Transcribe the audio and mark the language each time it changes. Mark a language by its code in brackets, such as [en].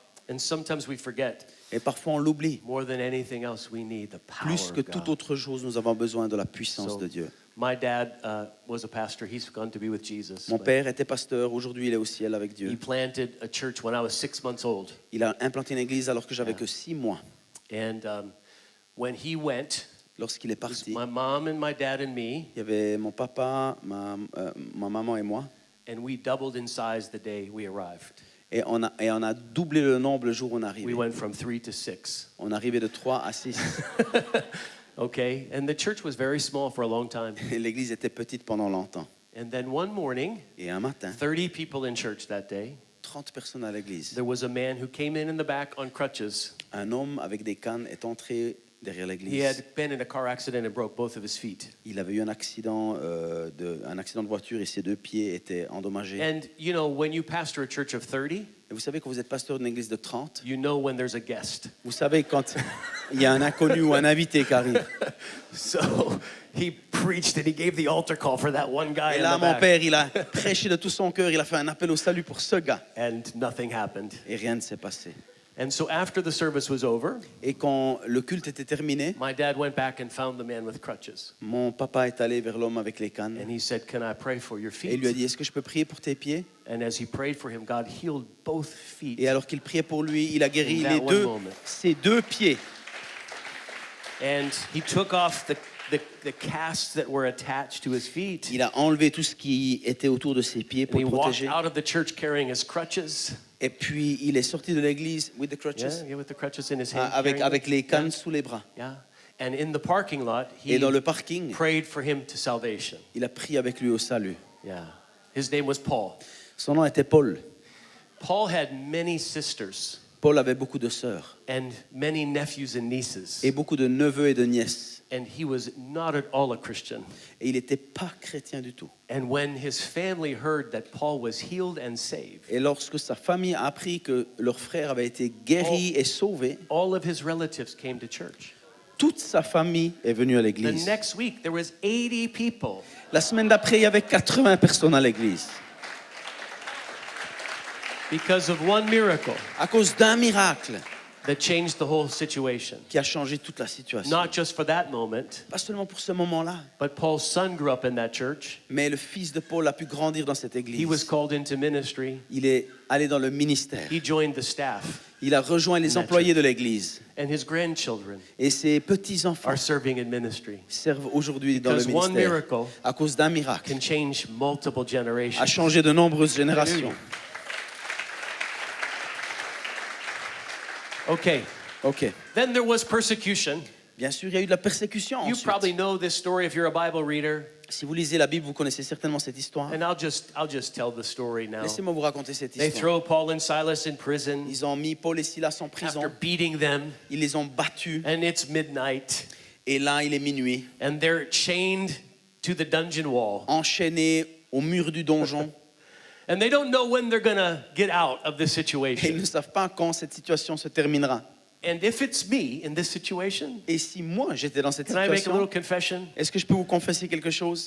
[en] And sometimes we forget, [fr] Et parfois on l'oublie. [en] more than anything else, we need the power [fr] Plus que [en] of [fr] toute [en] God. [fr] autre chose, nous avons besoin de la puissance [en] So, [fr] de Dieu. [en] my dad was a pastor. He's gone to be with Jesus. [fr] Mon [en] But [fr] père était pasteur, aujourd'hui il est au ciel avec [en] he [fr] Dieu. [en] planted a church when I was 6 months old. [fr] Il a implanté une église alors que j'avais que 6 mois. [en] And when he went, [fr] lorsqu'il est parti, [en] My mom and my dad and me, [fr] il y avait mon papa, ma maman et moi. [en] and we doubled in size the day we arrived. [fr] Et on a doublé le nombre le jour où on est [en] We [fr] arrivé. [en] went from 3 to 6. [fr] On est arrivé de 3 à 6. [en] Okay, and the church was very small for a long time. [fr] Et l'église était petite pendant longtemps. [en] And then one morning, [fr] Et un matin, [en] 30 people in church that day, [fr] 30 personnes à l'église. [en] there was a man who came in the back on crutches. [fr] Un homme avec des cannes est entré derrière [en] He [fr] l'église. [en] had been in a car accident and broke both of his feet. [fr] Il avait eu un accident de voiture et ses 2 pieds étaient endommagés. [en] And you know, when you pastor a church of 30, [fr] Et vous savez, quand vous êtes pasteur d'une église de 30, [en] you know when there's a guest. [fr] vous savez quand il y a un inconnu ou un invité qui arrive. [en] So he preached and he gave the altar call for that one guy [fr] Et [en] in [fr] là, [en] the [fr] mon [en] back. [fr] père, il a prêché de tout son cœur, il a fait un appel au salut pour ce gars. [en] And nothing happened. [fr] Et rien ne s'est passé. [en] And so after the service was over, [fr] Et quand le culte était terminé, [en] my dad went back and found the man with crutches. [fr] mon papa est allé vers l'homme avec les cannes. [en] And he said, "Can I pray for your [fr] Et il lui a [en] feet?" [fr] dit, est-ce que je peux prier pour tes pieds? [en] And as he prayed for him, God healed both feet. [fr] Et alors qu'il priait pour lui, il a guéri [en] In that one moment. [fr] ses 2 pieds. [en] And he took off the casts that were attached to his feet. [fr] Il a enlevé tout ce qui était autour de ses pieds [en] And [fr] pour [en] he [fr] le [en] walked [fr] protéger. [en] out of the church carrying his crutches. [fr] Et puis il est sorti de l'église [en] with the crutches, Yeah, with the crutches in his hand. [fr] avec [en] carrying them. [fr] les cannes sous les bras. [en] Yeah. And in the parking lot, he [fr] Et dans le parking, [en] prayed for him to salvation. [fr] il a prié avec lui au salut. [en] Yeah. His name was Paul. [fr] Son nom était Paul. [en] Paul had many sisters [fr] Paul avait beaucoup de sœurs [en] and many nephews and nieces. [fr] et beaucoup de neveux et de nièces. [en] And he was not at all a Christian. [fr] Et il n'était pas chrétien du tout. [en] And when his family heard that Paul was healed and saved, [fr] Et lorsque sa famille a appris que leur frère avait été guéri et sauvé, [en] all of his relatives came to church. [fr] toute sa famille est venue à [en] The [fr] l'église. [en] next week, there was 80 people. [fr] La semaine d'après, il y avait 80 personnes à l'église. [en] Because of one miracle [fr] À cause d'un miracle [en] that changed the whole situation. [fr] qui a changé toute la situation. [en] Not just for that moment, [fr] Pas seulement pour ce moment-là, [en] but Paul's son grew up in that church. [fr] mais le fils de Paul a pu grandir dans cette [en] He was [fr] église. [en] called into ministry. [fr] Il est allé dans le ministère. [en] He joined the staff. [fr] Il a rejoint les employés de l'église. [en] And his grandchildren [fr] Et ses petits-enfants [en] are serving in ministry. [fr] servent aujourd'hui dans le [en] Because one [fr] ministère. [en] miracle [fr] À cause d'un miracle, [en] can change multiple [fr] a [en] generations. [fr] changé de nombreuses générations. [en] Okay. [fr] Ok. [en] Then there was persecution. [fr] Bien sûr, il y a eu de la persécution [en] You [fr] ensuite. [en] probably know this story if you're a Bible reader. [fr] Si vous lisez la Bible, vous connaissez certainement cette histoire. [en] And I'll just tell the story now. [fr] Laissez-moi vous raconter cette [en] They [fr] histoire. [en] throw Paul and Silas in prison [fr] Ils ont mis Paul et Silas en [en] after [fr] prison. [en] beating them, [fr] Ils les ont battus. [en] and it's midnight, [fr] Et là, il est minuit. [en] and they're chained to the dungeon wall. [fr] Enchaînés au mur du donjon. [en] And they don't know when they're going to get out of this [fr] Et ils [en] situation. [fr] ne savent pas quand cette situation se terminera. [en] And if it's me in this situation, [fr] Et si moi, j'étais dans cette [en] can I make a little [fr] situation, [en] confession? [fr] est-ce que je peux vous confesser quelque chose?